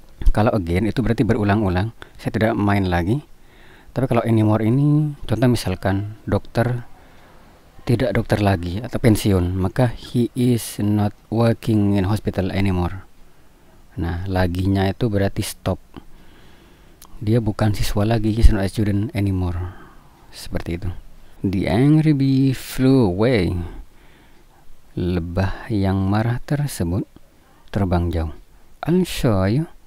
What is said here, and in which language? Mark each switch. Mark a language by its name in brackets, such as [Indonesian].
[Indonesian] Kalau again itu berarti berulang-ulang, saya tidak main lagi. Tapi kalau anymore ini, contoh misalkan tidak dokter lagi atau pensiun, maka [English] he is not working in hospital anymore. [Indonesian] Nah, laginya itu berarti stop. Dia bukan siswa lagi, [English] he is not a student anymore. [Indonesian] Seperti itu. [English] The angry bee flew away. [Indonesian] Lebah yang marah tersebut terbang jauh. [English] I'll show you.